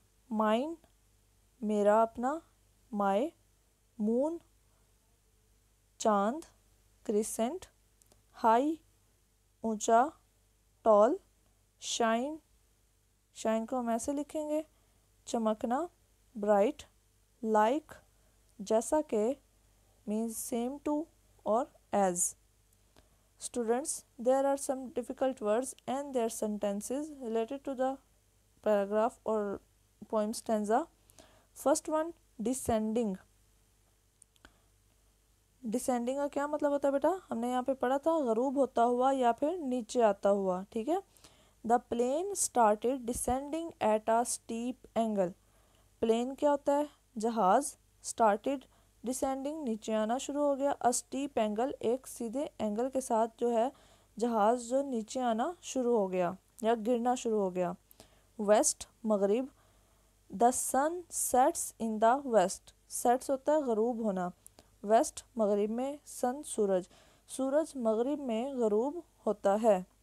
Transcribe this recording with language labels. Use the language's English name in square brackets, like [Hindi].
[Urdu] Mine میرا اپنا، مائے، مون چاند، کریسنٹ، ہائی اونچا، ٹال، شائن، شائن کو ہم ایسے لکھیں گے چمکنا، برائٹ، لائک جیسا کہ مینز سیم ٹو اور as. [English] Students, there are some difficult words and their sentences related to the paragraph or poem stanza. First one, descending. [Urdu] Descending کا کیا مطلب ہوتا ہے بیٹا؟ ہم نے یہاں پہ پڑھا تھا غروب ہوتا ہوا یا پھر نیچے آتا ہوا، ٹھیک ہے. [English] The plane started descending at a steep angle. [Urdu] Plane کیا ہوتا ہے؟ جہاز. started ڈسینڈنگ نیچے آنا شروع ہو گیا، اسٹیپ اینگل ایک سیدھے اینگل کے ساتھ جو ہے جہاز جو نیچے آنا شروع ہو گیا یا گرنا شروع ہو گیا. ویسٹ مغرب، [English] the sun sets in the west, [Urdu] سیٹس ہوتا ہے غروب ہونا، ویسٹ مغرب میں، سن سورج، سورج مغرب میں غروب ہوتا ہے.